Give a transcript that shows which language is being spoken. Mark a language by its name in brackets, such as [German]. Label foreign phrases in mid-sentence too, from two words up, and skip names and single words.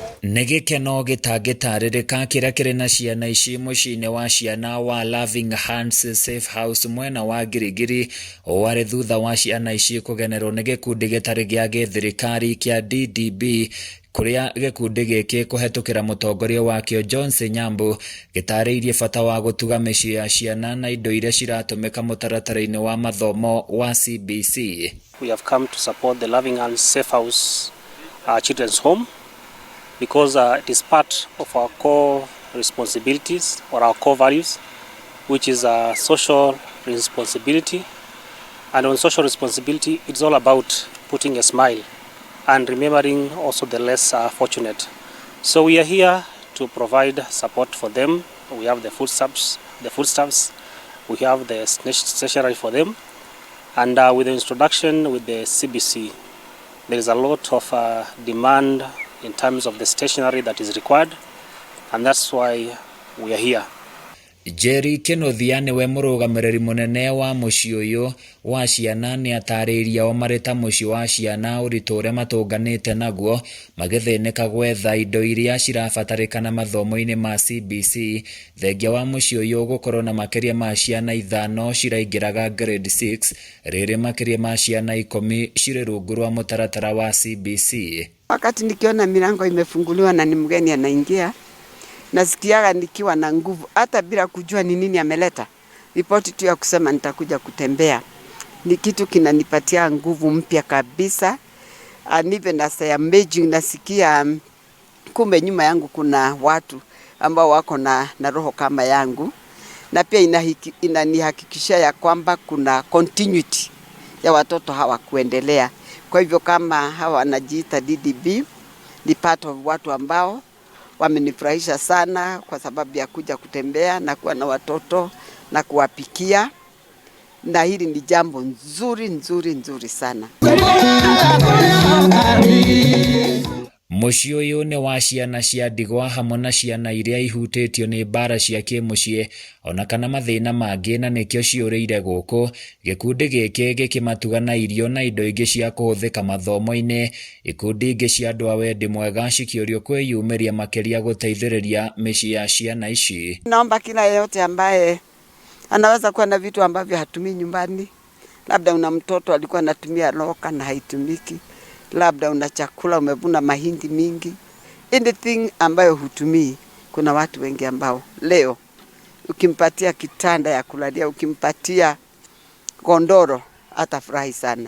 [Kikuyu] Nĩ gĩkeno gĩtangĩtarĩrĩka kĩrĩa kĩrĩ na ciana ici mũciĩ-inĩ wa ciana wa Loving Hands Safe House mwena wa Girigiri, warĩ thutha wa ciana ici kũgenerwo nĩ gĩkundi gĩtarĩ gĩa gĩthirikari kĩa DDB, kũrĩa gĩkundi gĩkĩ kũhetũkĩra mũtongoria wakĩo Johnson Nyambu gĩtarĩirie bata wa gũtuga mĩciĩ ya ciana na indo iria ciratũmĩka mũtaratara-inĩ wa mathomo wa CBC. [English] We have come to support the Loving Hands Safe House Children's Home because it is part of our core responsibilities or our core values, which is social responsibility. And on social responsibility, it's all about putting a smile and remembering also the less fortunate. So we are here to provide support for them. We have the foodstuffs, we have the stationery for them, and with the introduction with the CBC, there is a lot of demand in terms of the stationery that is required, and that's why we are here. [Kikuyu] Jerry Kenothia nĩwe mũrũgamĩrĩri mũnene wa mũciĩ ũyũ wa ciana nĩ atarĩirie o marĩ ta mũciĩ wa ciana ũritũ ũrĩa matũnganĩte naguo magĩthĩnĩka gwetha indo iria cirabatarĩkana mathomo-inĩ ma CBC thengia wa mũciĩ ũyũ gũkorwo na makĩria ma ciana 5 ciraingĩraga grade 6 rĩrĩ makĩria ma ciana 10 cirĩ rungu rwa mũtaratara wa CBC. [Swahili] Wakati nikiona milango imefunguliwa na ni mgeni anaingia, nasikiaga nikiwa na nguvu hata bila kujua ni nini ameleta. Ripoti tu ya kusema nitakuja kutembea ni kitu kinanipatia nguvu mpya kabisa. [English] And even as I am amazing, [Swahili] nasikia kumbe nyuma yangu kuna watu ambao wako na roho kama yangu, na pia inanihakikishia ya kwamba kuna continuity ya watoto hawa kuendelea. Kwa hivyo kama hawa wanajiita DDB ni [English] part of [Swahili] watu ambao wamenifurahisha sana kwa sababu ya kuja kutembea na kuwa na watoto na kuwapikia, na hili ni jambo nzuri sana. [Kikuyu] Mũciĩ ũyũ nĩ wa ciana cia ndigwa hamwe na ciana iria ihutĩtio nĩ mbara cia kĩmũciĩ ona kana mathĩna mangĩ, na nĩkĩo ciũrĩire gũkũ gĩkundi gĩkĩ gĩkĩmatuga na irio na indo ingĩ cia kũhũthĩka mathomo-inĩ. Ikundi ingĩ cia andũ a wendi mwega cikĩũrio kwĩyumĩria makĩria gũteithĩrĩria mĩciĩ ya ciana ici. [Swahili] Naomba kila yeyote ambaye anaweza kuwa na vitu ambavyo hatumii nyumbani, labda una mtoto alikuwa anatumia loka na haitumiki, labda una chakula umevuna mahindi mingi, anything ambayo hutumii. Kuna watu wengi ambao leo ukimpatia kitanda ya kulalia, ukimpatia gondoro atafurahi sana.